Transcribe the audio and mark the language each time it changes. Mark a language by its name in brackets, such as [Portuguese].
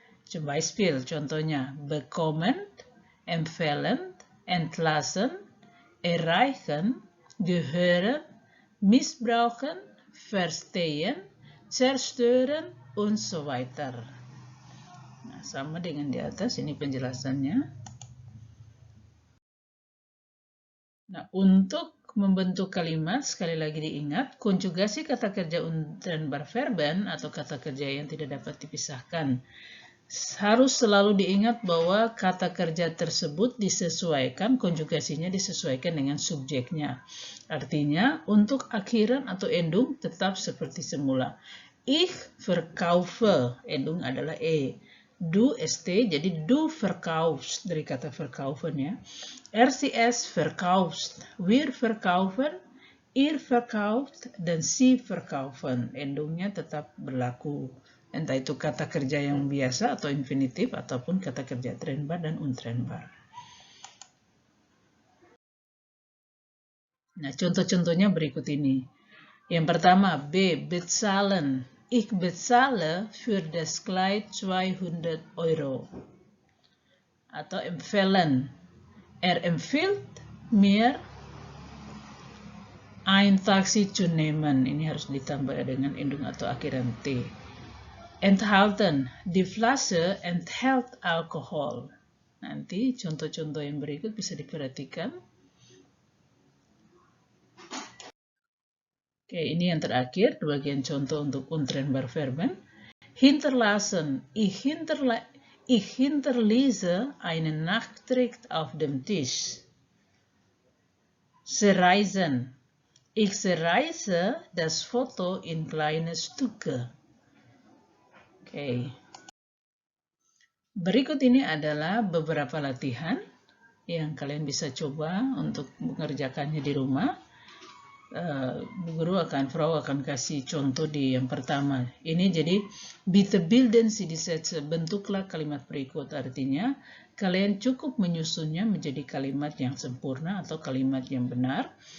[German] Beispiel, contohnya bekommen, empfehlen, entlassen, erreichen, gehören, missbrauchen, verstehen, zerstören, und so weiter. [Indonesian] Nah, sama dengan di atas, ini penjelasannya. Nah, untuk membentuk kalimat, sekali lagi diingat, konjugasi kata kerja untrennbare Verben atau kata kerja yang tidak dapat dipisahkan. Harus selalu diingat bahwa kata kerja tersebut disesuaikan, konjugasinya disesuaikan dengan subjeknya. Artinya, untuk akhiran atau endung tetap seperti semula. [German] Ich verkaufe, [Indonesian] endung adalah e. [German] Du st, [Indonesian] jadi [German] du verkaufst, [Indonesian] dari kata verkaufen ya. [German] RCS verkaufst, wir verkaufen, ihr verkauft, dan sie verkaufen. [Indonesian] Endungnya tetap berlaku. Entah itu kata kerja yang biasa atau infinitif, ataupun kata kerja trennbar dan untrennbar. Nah, contoh-contohnya berikut ini. Yang pertama, B. [German] Bezahlen. Ich bezahle für das Kleid 200 Euro. Atau empfehlen. Er empfiehlt mir ein Taxi zu nehmen. [Indonesian] Ini harus ditambah dengan endung atau akhiran T. [German] Enthalten. Die Flasche enthält Alkohol. [Indonesian] Nanti contoh-contoh yang berikut bisa diperhatikan. Oke, ini yang terakhir, bagian contoh untuk untrennbare Verben. Hinterlassen. Ich [German] Ich hinterließe einen Nachtrag auf dem Tisch. Zerreißen. Ich zerreiße das Foto in kleine Stücke. Oke. [Indonesian] Berikut ini adalah beberapa latihan yang kalian bisa coba untuk mengerjakannya di rumah. Frau akan kasih contoh di yang pertama. Ini jadi [German] bitte bilden Sie die Sätze, [Indonesian] bentuklah kalimat berikut. Artinya kalian cukup menyusunnya menjadi kalimat yang sempurna atau kalimat yang benar.